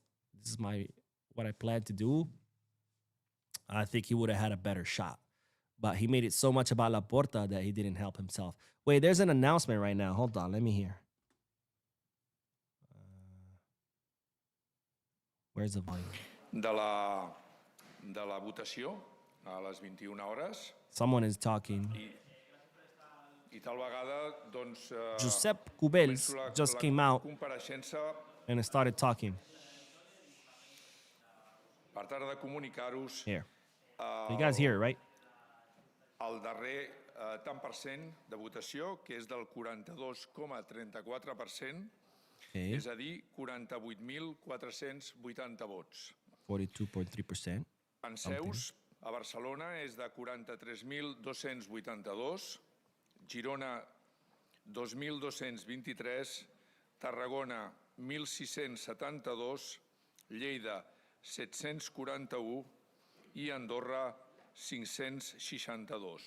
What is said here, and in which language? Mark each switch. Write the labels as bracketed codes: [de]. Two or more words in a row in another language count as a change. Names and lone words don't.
[en] This is what I plan to do. I think he would have had a better shot. But he made it so much about Laporta that he didn't help himself. Wait, there's an announcement right now. Hold on, let me hear. Where's the volume? [ca] De la votació a les 21 hores. [en] Someone is talking. [ca] I tal vegada, doncs... [en] Josep Cubells just came out and started talking. [ca] Per tal de comunicar-vos... [en] Here. You guys hear it, right? [ca] El darrer tant per cent de votació, que és del 42,34%, és a dir, 48.480 vots. 42.3%. En seus, a Barcelona és de 43.282, Girona 2.223, Tarragona 1.672, Lleida 741 i Andorra 562.